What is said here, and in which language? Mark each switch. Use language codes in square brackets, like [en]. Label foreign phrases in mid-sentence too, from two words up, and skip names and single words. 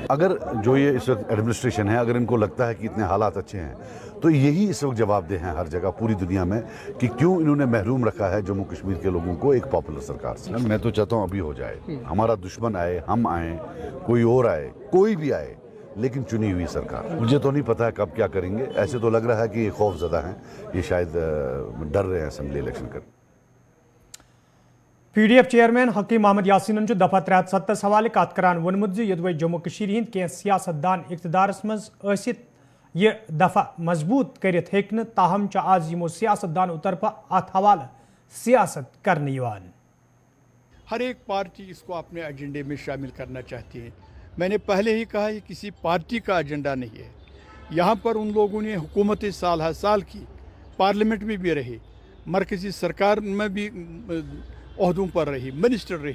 [ur] اگر جو یہ اس وقت ایڈمنسٹریشن ہے، اگر ان کو لگتا ہے کہ اتنے حالات اچھے ہیں، تو یہی اس وقت جوابدہ ہیں ہر جگہ پوری دنیا میں کہ کیوں انہوں نے محروم رکھا ہے جموں کشمیر کے لوگوں کو ایک پاپولر سرکار سے. میں تو چاہتا ہوں ابھی ہو جائے، ہمارا دشمن آئے، ہم آئے، کوئی اور آئے، کوئی بھی آئے, لیکن چنی ہوئی سرکار. مجھے تو نہیں پتا ہے کب کیا کریں گے. ایسے تو لگ رہا ہے کہ یہ خوف زدہ ہیں, یہ شاید ڈر رہے ہیں [en] assembly election [ur] کر. [ks] پی ڈی ایف چیئرمین حکیم محمد یاسین دفعہ 370 حوالہ کت کران وونمت یدوے جموں کشیر ہند کی سیاست دان اقتدارس مز ٲسِتھ یہ دفعہ مضبوط کرت ہیکن, تاہم آز یمو سیاست دانو طرف ات حوالہ سیاست کرنے یوان. [ur] ہر ایک پارٹی اس کو اپنے ایجنڈے میں شامل کرنا چاہتی ہے. میں نے پہلے ہی کہا یہ کسی پارٹی کا ایجنڈا نہیں ہے. یہاں پر ان لوگوں نے حکومت سال ہر سال کی, پارلیمنٹ میں بھی رہے, مرکزی سرکار میں بھی عہدوں پر رہی, منسٹر رہے.